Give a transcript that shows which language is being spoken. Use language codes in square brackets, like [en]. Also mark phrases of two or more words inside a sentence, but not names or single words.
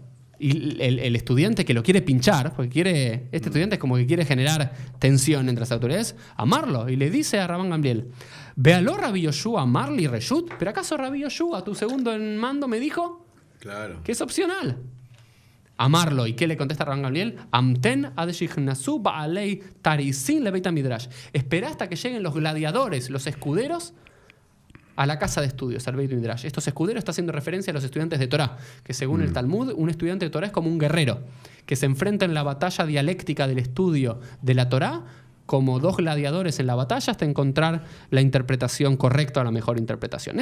[es] Y el estudiante que lo quiere pinchar, porque este estudiante es como que quiere generar tensión entre las autoridades, amarlo. Y le dice a Rabban Gamliel: véalo, Rabbi Yoshua, [he] אמר לי רשות. [es] ¿Pero acaso Rabbi Yoshua, tu segundo en mando, me dijo que es opcional? Amarlo. ¿Y qué le contesta Rabban Gamliel? [he] המתן עד שיכנסו בעלי תריסין לבית המדרש. [es] Espera hasta que lleguen los gladiadores, los escuderos, a la casa de estudios, al Beit Midrash. Estos escuderos está haciendo referencia a los estudiantes de Torá, que según el Talmud, un estudiante de Torá es como un guerrero, que se enfrenta en la batalla dialéctica del estudio de la Torá, como dos gladiadores en la batalla, hasta encontrar la interpretación correcta o la mejor interpretación.